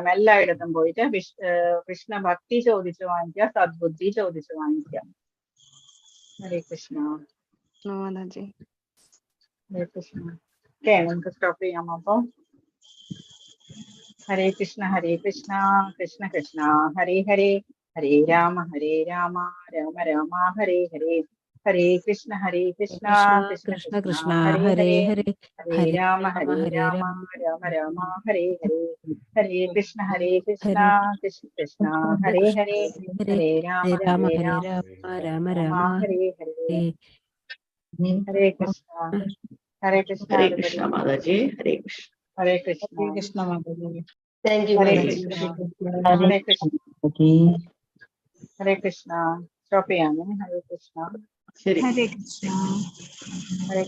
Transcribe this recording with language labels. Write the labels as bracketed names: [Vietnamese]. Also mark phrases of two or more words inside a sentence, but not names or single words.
[Malayalam] എല്ലായിടത്തും പോയിട്ട് കൃഷ്ണ ഭക്തി ചോദിച്ചു വാങ്ങിക്കുക, സദ്ബുദ്ധി ചോദിച്ചു വാങ്ങിക്കുക. ഹരേ കൃഷ്ണ. ഹരേ കൃഷ്ണ. ഓക്കെ, നമുക്ക് സ്റ്റോപ്പ് ചെയ്യാം. അപ്പൊ ഹരേ കൃഷ്ണ കൃഷ്ണ കൃഷ്ണ ഹരേ ഹരേ, ഹരേ രാമ രാമ രാമ ഹരേ ഹരേ, ഹരേ കൃഷ്ണ കൃഷ്ണ കൃഷ്ണ കൃഷ്ണ ഹരേ ഹരേ ഹരേ, ഹരേ, ഹരേ രാമ രാമ രാമ ഹരേ ഹരേ, ഹരേ കൃഷ്ണ കൃഷ്ണ കൃഷ്ണ ഹരേ ഹരേ, ഹരേ രാമ രാമ രാമ രാമ ഹരേ ഹരേ. ഹരേ കൃഷ്ണ. ഹരേ കൃഷ്ണ. ഹരേ കൃഷ്ണ മാതാജി. ഹരേ കൃഷ്ണ. ഹരേ കൃഷ്ണ. ഹരേ കൃഷ്ണ മാതാജി. [English] thank you [Malayalam] ഹരേ മാതാജി. കൃഷ്ണ. ഹരേ കൃഷ്ണ. ഹരേ കൃഷ്ണ. സ്റ്റോപ്പ് ചെയ്യാമേ. ഹരേ കൃഷ്ണ. ശരി. ഹരേ കൃഷ്ണ. ഹരേ